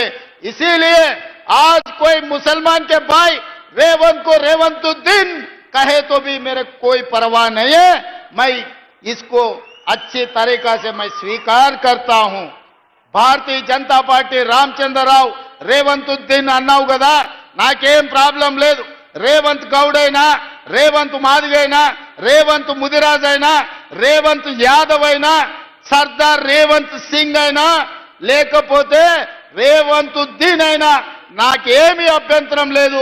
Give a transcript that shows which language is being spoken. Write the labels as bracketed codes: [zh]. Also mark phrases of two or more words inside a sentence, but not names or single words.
[ur] اسی لیے آج کوئی مسلمان کے بھائی ریونت کو ریونت الدین کہے تو بھی میرے کوئی پرواہ نہیں ہے، میں اس کو اچھی طریقہ سے میں سویکار کرتا ہوں۔ [te] بھارتی جنتا پارٹی رام چندر راؤ ریونت الدین అన్నావు కదా, నాకేం ప్రాబ్లం లేదు. రేవంత్ గౌడ్ అయినా, రేవంత్ మాదిగ అయినా, రేవంత్ ముదిరాజ్ అయినా, రేవంత్ యాదవ్ అయినా, సర్దార్ రేవంత్ సింగ్ అయినా, లేకపోతే రేవంత్ ఉద్దీన్ అయినా నాకేమీ అభ్యంతరం లేదు.